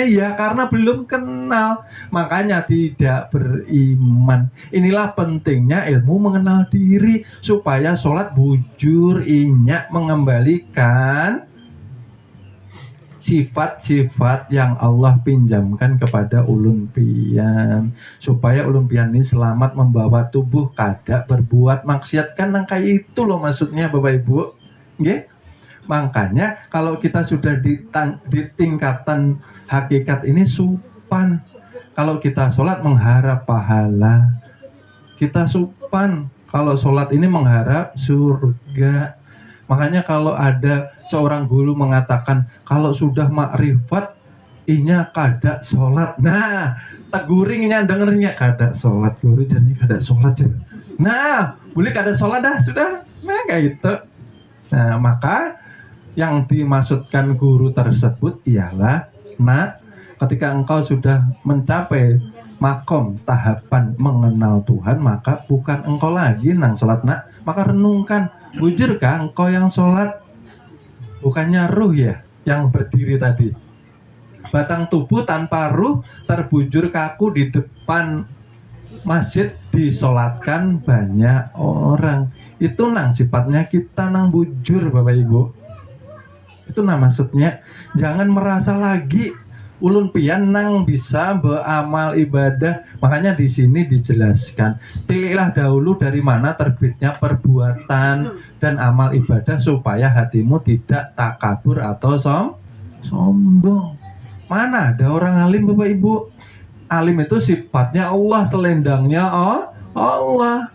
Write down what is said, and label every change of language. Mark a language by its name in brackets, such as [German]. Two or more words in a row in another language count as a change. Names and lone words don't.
[Indonesian] Ya karena belum kenal, makanya tidak beriman. Inilah pentingnya ilmu mengenal diri, supaya sholat bujur inyak mengembalikan sifat-sifat yang Allah pinjamkan kepada [Banjar] ulun pian, [Indonesian] supaya [Banjar] ulun pian [Indonesian] ini selamat membawa tubuh [Banjar] kada berbuat [Indonesian] maksiat. Kan kayak itu loh maksudnya Bapak Ibu. Makanya kalau kita sudah di tingkatan hakikat ini supan. Kalau kita sholat mengharap pahala, kita supan. Kalau sholat ini mengharap surga. Makanya kalau ada seorang guru mengatakan kalau sudah makrifat [Banjar] inya kada [Indonesian] sholat. Nah, teguringnya dengernya kada sholat, guru jadi kada sholat. Nah, boleh kada sholat dah sudah. Nah, kayak gitu. Nah, maka yang dimaksudkan guru tersebut ialah, nak, ketika engkau sudah mencapai makom tahapan mengenal Tuhan, maka bukan engkau lagi nang sholat, nak, maka renungkan, bujurkah engkau yang sholat? Bukannya ruh ya yang berdiri tadi. Batang tubuh tanpa ruh terbujur kaku di depan masjid, disolatkan banyak orang. Itu nang sifatnya kita nang bujur, Bapak Ibu. Itu nah maksudnya, jangan merasa lagi [Banjar] ulun pian nang [Indonesian] bisa beramal ibadah. Makanya di sini dijelaskan, pilihlah dahulu dari mana terbitnya perbuatan dan amal ibadah supaya hatimu tidak takabur atau sombong. Mana ada orang alim, Bapak Ibu? Alim itu sifatnya Allah, selendangnya Allah.